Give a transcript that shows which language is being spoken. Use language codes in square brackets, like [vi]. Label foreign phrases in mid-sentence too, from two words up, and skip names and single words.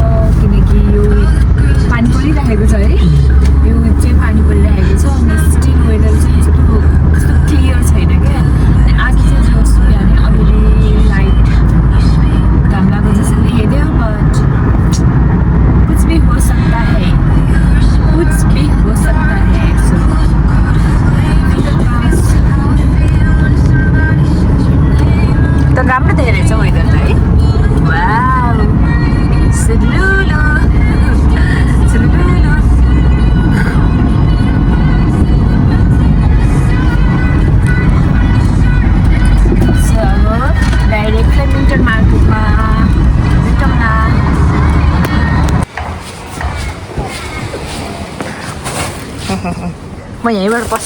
[ne] किनकि यो पानी परिरहेको छ है यो विक चाहिँ पानी परिरहेको छ अनि [en] still weather [ne] चाहिँ त्यस्तो क्लियर छैन क्या अनि आज चाहिँ जस बिहानै अलिअलि लाइट घाम लाग्यो जस्तो देखेको बट [hi] कुछ भी हो सकता है कुछ भी हो सकता है [ne] त राम्रो देखेको रहेछ वेदर त है वाउ सुलुलु सुलुलु सो अब डाइरेक्ट फ्लेमिङ्टन मार्केटमा भेटौँ न म यहीँबाट पस्छ